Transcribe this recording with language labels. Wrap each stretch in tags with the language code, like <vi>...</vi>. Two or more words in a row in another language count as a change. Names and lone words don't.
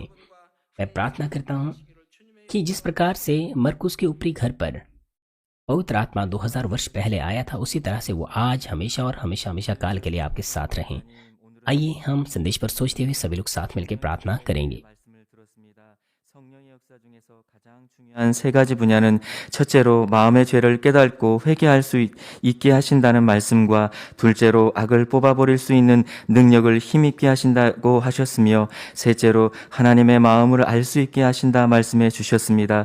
<hi>मैं प्रार्थना करता हूं कि जिस प्रकार से मरकुस के ऊपरी घर पर पवित्र आत्मा 2000 वर्ष पहले आया था, उसी तरह से वो आज, हमेशा और हमेशा हमेशा काल के लिए आपके साथ रहें। आइए हम संदेश पर सोचते हुए सभी लोग साथ मिलकर प्रार्थना करेंगे।</hi> <ko>중요한 세 가지 분야는 첫째로 마음의 죄를 깨닫고 회개할 수 있게 하신다는 말씀과 둘째로 악을 뽑아버릴 수 있는 능력을 힘있게 하신다고 하셨으며 셋째로 하나님의 마음을 알 수 있게 하신다 말씀해 주셨습니다.</ko>